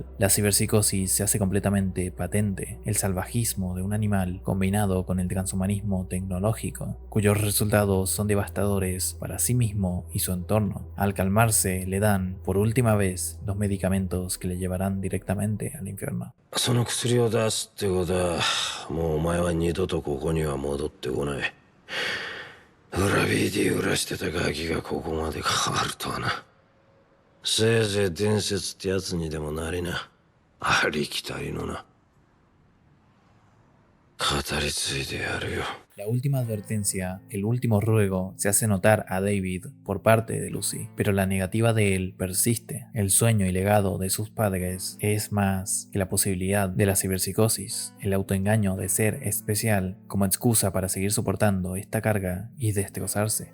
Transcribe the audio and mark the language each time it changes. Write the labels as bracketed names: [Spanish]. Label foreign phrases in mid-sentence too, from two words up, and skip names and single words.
[Spanish] La ciberpsicosis se hace completamente patente, el salvajismo de un animal combinado con el transhumanismo tecnológico, cuyos resultados son devastadores para sí mismo y su entorno. Al calmarse, le dan, por última vez, los medicamentos que le llevarán directamente al infierno. [Japanese] その薬を出すってことは、もうお前は二度とここには戻ってこない。裏 BD 裏してたガキがここまで変わるとはな。せいぜい伝説ってやつにでもなりな。ありきたりのな。語り継いでやるよ。 [Spanish] La última advertencia, el último ruego, se hace notar a David por parte de Lucy, pero la negativa de él persiste. El sueño y legado de sus padres es más que la posibilidad de la ciberpsicosis, el autoengaño de ser especial como excusa para seguir soportando esta carga y destrozarse.